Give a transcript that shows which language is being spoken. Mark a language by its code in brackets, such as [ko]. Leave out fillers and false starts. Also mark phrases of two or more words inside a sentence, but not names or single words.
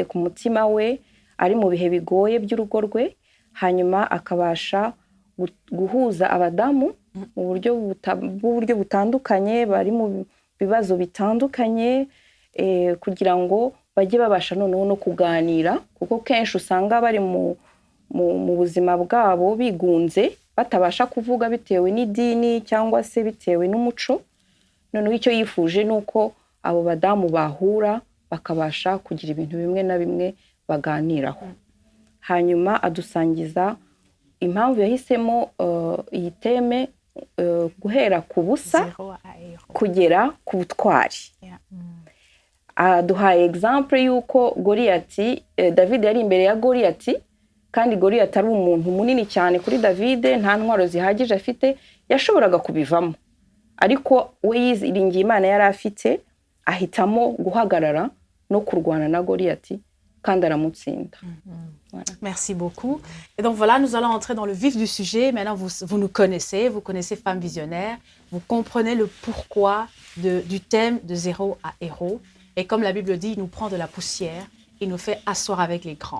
[rw] ku mutima we ari mu bihe bigoye by'urugo rwe, hanyuma akabasha guhuza abadamu mu buryo butandukanye, bari mu bibazo bitandukanye, kugira ngo bajye babasha noneho no kuganira, kuko kenshi usanga bari mu buzima bwabo bigunze, batabasha kuvuga bitewe n'idini cyangwa se bitewe n'umuco. Noneho icyo yifuje ni uko abo badamu bahura bakabasha kugira ibintu bimwe na bimwe baganiraho. Hanyuma adusangiza impamvu yahisemo iyi teme guhera ku busa [fr] Zéro à héros. [rw] kugera ku butwari. Yeah. Duhaye example y'uko Goliyati, David yari imbere ya Goliyati, kandi Goliyati ari umuntu munini cyane kuri David, nta ntwaro zihagije afite, yashoboraga kubivamo. Ariko we yiringiye Imana yari afite, ahitamo guhagarara no kurwana na Goliyati, kandi aramutsinda. [fr] Voilà. Merci beaucoup. Et donc voilà, nous allons entrer dans le vif du sujet. Maintenant, vous nous connaissez, vous connaissez Femmes Visionnaires, vous comprenez le pourquoi du thème de zéro à héros. Et comme la Bible dit, il nous prend de la poussière, il nous fait asseoir avec les grands.